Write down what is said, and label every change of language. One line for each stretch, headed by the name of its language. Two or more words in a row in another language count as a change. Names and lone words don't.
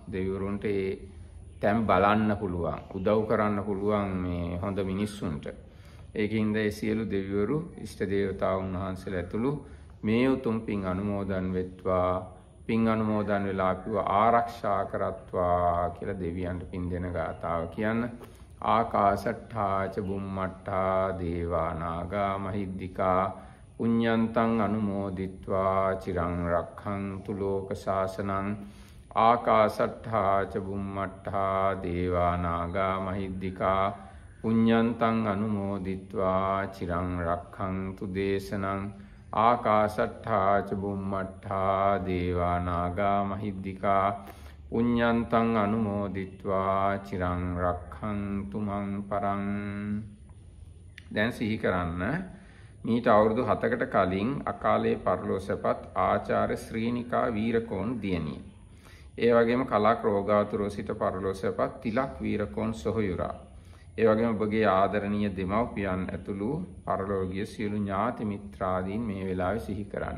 Sinhala: දෙවිවරුන්ට ඒ තැන් බලන්න පුළුවන් උදව් කරන්න පුළුවන් මේ හොඳ මිනිස්සුන්ට. ඒකින්ද ඒ සියලු දෙවිවරු ඉෂ්ට දේවතාවුන් වහන්සේලා ඇතුළු මේ උතුම් පින් අනුමෝදන් වෙත්වා පින් අනුමෝදන් වෙලා අපිව ආරක්ෂා කරත්වා කියලා දෙවියන්ට පින් දෙන ගාතාව කියන්න.
Pali: ආකාශට්ඨා ච බුම්මට්ඨා දේවා නාග මහිද්దికා පුඤ්ඤන්තං අනුමෝදිත්වා චිරං රක්ඛන්තු ලෝක ශාසනං. ආකාශට්ඨා ච බුම්මට්ඨා දේවා නාග මහිද්దికා පුඤ්ඤන්තං අනුමෝදිත්වා චිරං රක්ඛන්තු දේශනං. ආකාශට්ඨා ච බුම්මට්ඨා දේවා නාග මහිද්దికා පුඤ්ඤන්තං අනුමෝදිත්වා චිරං රක්ඛන්තු මං පරං.
Sinhala: දැන් සිහි කරන්න මීට අවුරුදු 7කට කලින් අකාලේ පරලෝසපත් ආචාර්ය ශ්‍රීනිකා වීරකෝන් දියණිය. ඒ වගේම කලක් රෝගාතුරෝ සිට පරලෝසපත් තිලක් වීරකෝන් සොහොයුරා. ඒ වගේම ඔබගේ ආදරණීය දෙමව්පියන් ඇතුළු පරලෝකීය සියලු ඥාති මිත්‍රාදීන් මේ වෙලාවේ සිහි කරන්න.